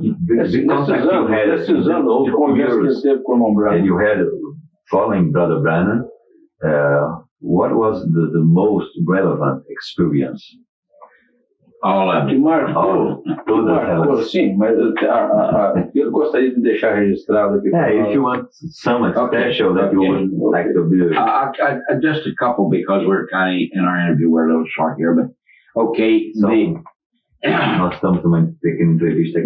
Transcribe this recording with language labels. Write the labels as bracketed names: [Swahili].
[Portuguese] Nesses anos de conversa que ele teve com o irmão Branham. [English] And you had, following Brother Branham, what was the most relevant experience? All of [Portuguese] Que [English] it. [Portuguese] marcou, sim, mas eu gostaria de deixar registrado aqui. [English] If you want some special that you would like to do. Just a couple, because we're kind of, in our interview, we're a little short here, but okay. [Portuguese] Nós estamos numa pequena entrevista aqui.